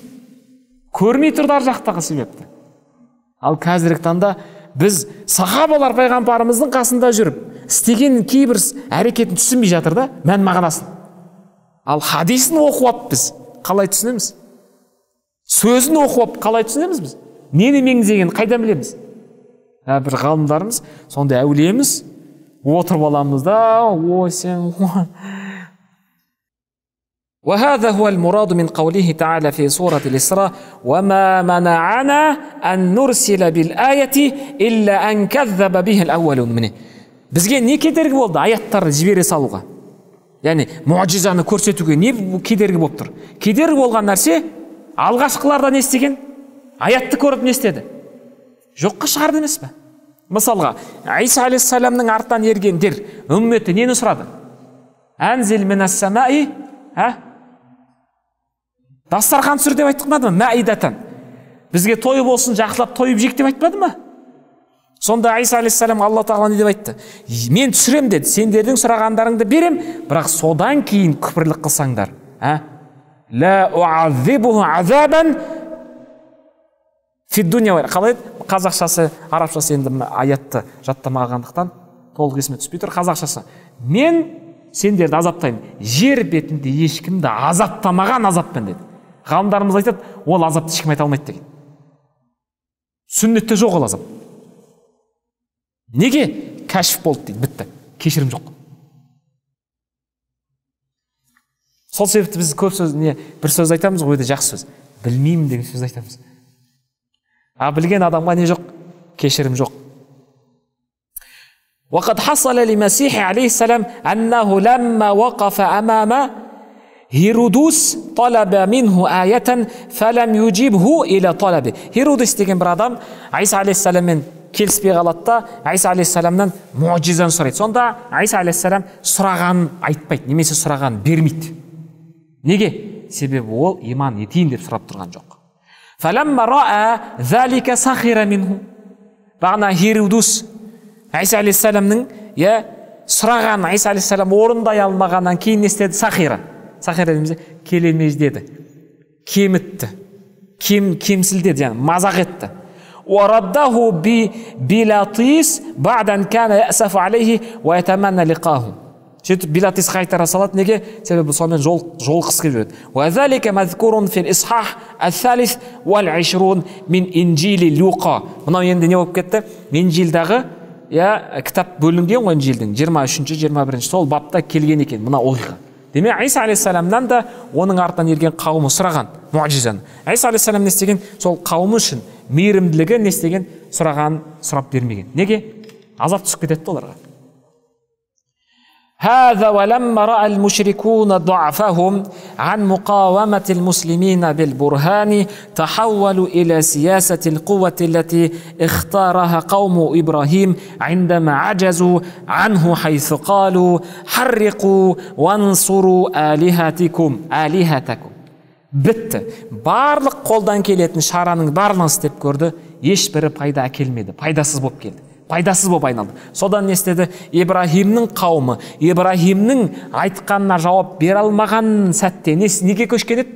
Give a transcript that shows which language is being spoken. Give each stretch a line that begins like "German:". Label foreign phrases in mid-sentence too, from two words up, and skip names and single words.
Kazakh: Көрмей тұрды ар жақтағы себепті. Ал қазіргі таңда біз сахабалар пайғамбарымыздың қасында жүріп, істеген кейбір әрекетін түсінбей жатыр да, мән мағынасын. Ал хадисін оқып біз қалай түсінеміз? Сөзін оқып қалай түсінеміз біз? Нені меңзегенін қайдан білеміз? Бір ғалымдарымыз сондай әулиеміз отырып аламыз да, ой сен
Arabic: وهذا هو المراد من قوله تعالى في سورة الإسراء وما منعنا أن نرسل بالآية إلا أن كذب به الأولون منه.
Kazakh: Бізге не кедергі болды аяттарды жібере салуға? Яғни мұғжизаны көрсетуге не кедергі болып тұр? Кедергі болған нәрсе алғашқыларда не істеген? Аятты көріп не істеді? Жоққа шығарды емес пе? Мысалға, Иса алейхиссаламның артынан ергендер үмметі нені сұрады?
Arabic: أنزل من السماء,
Kazakh: дастархан түсір деп айтқанбады ма? Мәидатан. Бізге той болсын, жақсылап тойып жейік деп айтпады ма? Сонда Иса алейхиссалам Алла тағала не деп айтты? Мен түсірем деді, сендердің сұрағандарыңды берем, бірақ содан кейін күпірлік қылсаңдар.
Arabic: لا أعذبه عذابا في الدنيا.
Kazakh: Қалай еді? Қазақшасы, арабшасы енді аятты жаттамағандықтан толық есіме түспей тұр. Қазақшасы: мен сендерді азаптаймын, жер бетінде ешкімді азаптамаған азаппен деді. Ғалымдарымыз айтады, ол азапты ешкім айта алмайды деген. Сүннетте жоқ ол азап. Неге? Кәшф болды дейді, бітті, кешірім жоқ. Сол себепті біз көп сөз, бір сөз айтамыз ғой, жақсы сөз, білмеймін деген сөз айтамыз. Білген адамға не жоқ? Кешірім жоқ.
Arabic: وقد حصل لمسيح عليه السلام أنه لما وقف أمام هيرودوس طلب منه آية فلم يجيبه إلى طلبه.
Kazakh: Herodus деген бір адам Иса алейхиссаламмен келіспей қалады да, Иса алейхиссаламнан мұғжизаны сұрайды. Сонда Иса алейхиссалам сұрағанын айтпайды, немесе сұрағанын бермейді. Неге? Себебі ол иман етейін деп сұрап тұрған жоқ.
Arabic: فلما رأى ذلك سخر منه.
Kazakh: Бағана Herodus Иса алейхиссаламның сұраған Иса алейхиссалам орындай алмағаннан кейін не істеді? Сахира дейміз, келемеждеді, кемітті, кемсілдеді, яғни мазақ етті.
Arabic: وَرَدَّهُ بِلَطِيس بَعْدَ أَنْ كَانَ يَأْسَفُ عَلَيْهِ وَيَتَمَنَّى لِقَاهُ.
Kazakh: Сөйтіп Билатис қайтара салады, неге? Себебі сонымен жолыққысы келіп жүреді.
Arabic: وَذَلِكَ مَذْكُورٌ فِي الْإِصْحَاحِ الثَّالِثِ وَالْعِشْرُونَ مِنْ إِنْجِيلِ لُوقا.
Kazakh: Мынау енді не болып кетті? Инжилдағы кітап бөлінген ғой, Инжилдің 23-21 сол бапта келген екен мына оқиға. Демек Иса алейхиссаламнан да оның артынан ерген қауымы сұраған мұғжизаны. Иса алейхиссалам не істеген? Сол қауымы үшін мейірімділігі не істеген? Сұраған, сұрап бермеген. Неге? Азап түсіп кетеді оларға.
Arabic: هذا ولما رأى المشركون ضعفهم عن مقاومة المسلمين بالبرهان تحولوا إلى سياسة القوة التي اختارها قوم إبراهيم عندما عجزوا عنه حيث قالوا حرقوا وانصروا آلهتكم.
Kazakh: Бітті. Барлық қолдан келетін шараның барлығын істеп көрді, ешбірі пайда әкелмеді, пайдасыз болып келді. Пайдасыз болып айналды. Содан не істеді? Ибрахимнің қауымы, Ибрахимнің айтқанына жауап бере алмаған сәтте неге көшкен еді?